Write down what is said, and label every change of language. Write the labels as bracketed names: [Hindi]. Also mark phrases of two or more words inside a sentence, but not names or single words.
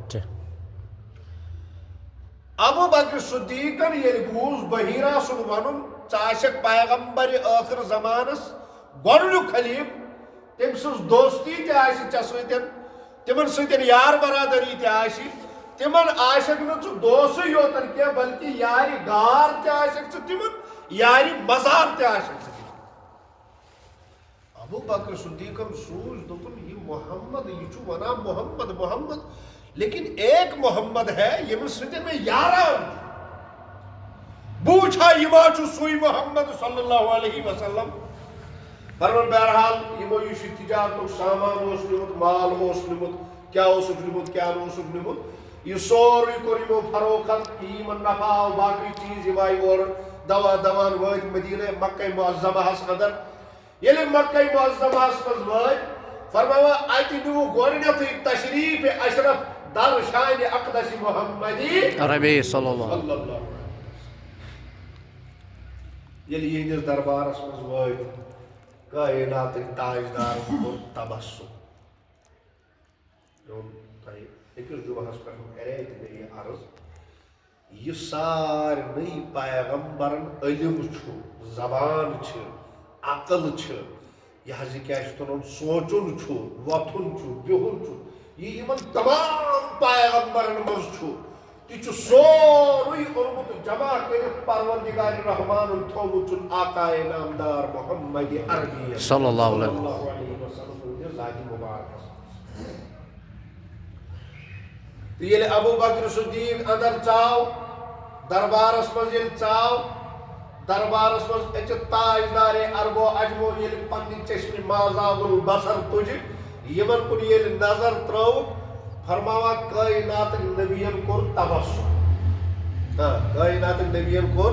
[Kashmiri] ابو بکر صدیقن ییٚلہِ بوٗز بحیرہ سُنٛد ونُن ژٕ آسکھ پیغمبرِ ٲخر زمانس گۄڈنیُک خلیٖف تم سن دوستی تے آسی ژے سۭتۍ تمن سۭتۍ یار برادری تے آسی تمن آسک نہ ژٕ دوسٕے یوتن کینٛہہ بلکہ یارِ گار تے آسک ژٕ تمن یارِ مزار تے آسک ژٕ تمن ابو بکر صدیقن سوچ دوپن یہ محمد یہ چھُ ونان محمد محمد لیکن [Urdu] ایک محمد ہے [Kashmiri] ییٚمِس سۭتۍ میں یاران بوچھا یہ ما چھُ سُے محمد [Arabic] صلی اللہ علیہ وسلم [Kashmiri] فرمان بہرحال یمو یہ تجارتک سامان اوس نمت مال اوس نمت کیا اوسک نمت کیا اوسک نمت یہ سورُے کوٚر یمو فروخت یمن نفع آو باقی چیز یم آیہِ اورٕ دوا دوان وٲتۍ مدینہ مکہ معظمہس اندر ییٚلہِ مکہ معظمہس منٛز وٲتۍ فرماوا اتہِ نیوٗ گۄڈٕنیتھٕے تشریف اشرف در شانہِ اقدس محمدی [Arabic] عربی صلی اللہ صلی اللہ علیہ [Kashmiri] ییٚلہِ یہنٛدِس دربارس منٛز وٲتۍ کائناتٕکۍ تاجدار کوٚر تبسم تۄہہِ أکِس دۄہس پٮ۪ٹھ کرے تہِ مےٚ یہِ عرض یہِ سارنٕے پیغمبرن علم چھُ زبان چھِ عقل چھِ یہِ حظ یہِ کیٛاہ چھُ وَنان سونٛچُن چھُ وۄتھُن چھُ بِہُن چھُ یہِ یِمن تمام پیغمبرن منٛز چھُ تہِ چھُ سورُے اوٚنمُت جمع کٔرِتھ پروردگارِ رحمانن تھوٚومُت چھُن آقائے نامدار محمد عربی [Arabic] صلی اللہ علیہ [Kashmiri] وسلم ہٕنٛدِس ذاتِ مبارکس تہٕ ییٚلہِ ابوٗ بکر صدیق اندر ژاو دربارس منٛز ییٚلہِ ژاو دربارس منٛز أکِس تاجدارے اربو اجمو ییٚلہِ پننہِ چشمہِ مازاب البصر تُجہِ یِمن کُن ییٚلہِ نظر ترٲوُکھ فرماوا کائناتٕکۍ نبیَن کوٚر تبسم کائناتٕکۍ نبیَن کوٚر